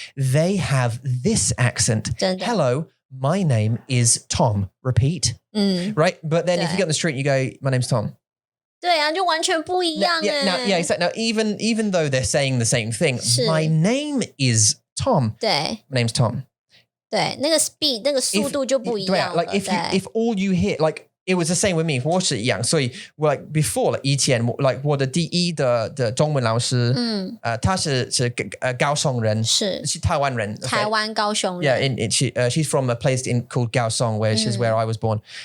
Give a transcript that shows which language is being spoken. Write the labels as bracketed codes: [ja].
[en] They have this accent. Hello, my name is Tom. Repeat. Right, but then if you get on the street, you go, my name's Tom. [zh] 对啊，就完全不一样。 [en] Now, even though they're saying the same thing, my name is Tom. [zh] 对 [en] My name's Tom. [zh] 对，那个 speed 那个速度就不一样了。 [en] Like if all you hear, like it was the same with me. [zh] 我是一样，所以 [en] like before like 以前 like [zh] 我的第一的中文老师，他是高雄人，是台湾人，台湾高雄人。 [en] Yeah, she's from a place called Kaohsiung, which is where I was born.